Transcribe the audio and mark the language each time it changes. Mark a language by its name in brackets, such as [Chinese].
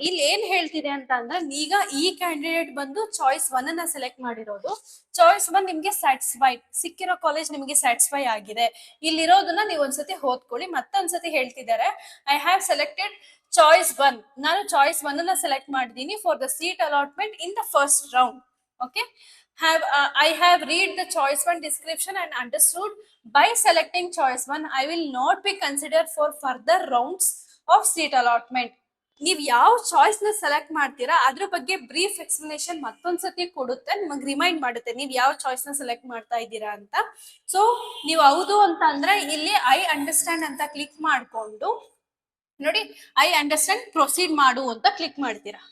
[Kannada] ಇಲ್ಲಿ ಏನ್ ಹೇಳ್ತಿದೆ ಅಂತ ಅಂದ್ರೆ, ಈಗ ಈ ಕ್ಯಾಂಡಿಡೇಟ್ ಬಂದು ಚಾಯ್ಸ್ 1 ಅನ್ನ ಸೆಲೆಕ್ಟ್ ಮಾಡಿರೋದು. ಚಾಯ್ಸ್ 1 ನಿಮ್ಗೆ ಸ್ಯಾಟಿಸ್ಫೈ ಸಿಕ್ಕಿರೋ ಕಾಲೇಜ್ ನಿಮ್ಗೆ ಸ್ಯಾಟಿಸ್ಫೈ ಆಗಿದೆ. ಇಲ್ಲಿರೋದನ್ನ ನೀವು ಒಂದ್ಸತಿ ಓದ್ಕೊಳ್ಳಿ. ಮತ್ತೊಂದ್ಸತಿ ಹೇಳ್ತಿದ್ದಾರೆ, [English] I have selected choice 1. [Kannada] ನಾನು ಚಾಯ್ಸ್ 1 ಅನ್ನ ಸೆಲೆಕ್ಟ್ ಮಾಡಿದೀನಿ [English] For the seat allotment in the first round. Okay, I have read the choice 1 description and understood by selecting choice 1 I will not be considered for further rounds of seat allotment. [Kannada] ನೀವ್ ಯಾವ choice ನ select ಮಾಡ್ತೀರಾ ಅದ್ರ ಬಗ್ಗೆ brief explanation ಮತ್ತೊಂದ್ಸತಿ ಕೊಡುತ್ತೆ, ನಿಮಗೆ remind ಮಾಡುತ್ತೆ ನೀವ್ ಯಾವ ಚಾಯ್ಸ್ ನ ಸೆಲೆಕ್ಟ್ ಮಾಡ್ತಾ ಇದ್ದೀರಾ ಅಂತ. ಸೊ ನೀವು ಹೌದು ಅಂತ ಅಂದ್ರೆ ಇಲ್ಲಿ [English] I understand [Kannada] ಅಂತ ಕ್ಲಿಕ್ ಮಾಡ್ಕೊಂಡು ನೋಡಿ, ಐ ಅಂಡರ್ಸ್ಟ್ಯಾಂಡ್ ಪ್ರೊಸೀಡ್ ಮಾಡು ಅಂತ ಕ್ಲಿಕ್ ಮಾಡ್ತೀರಾ.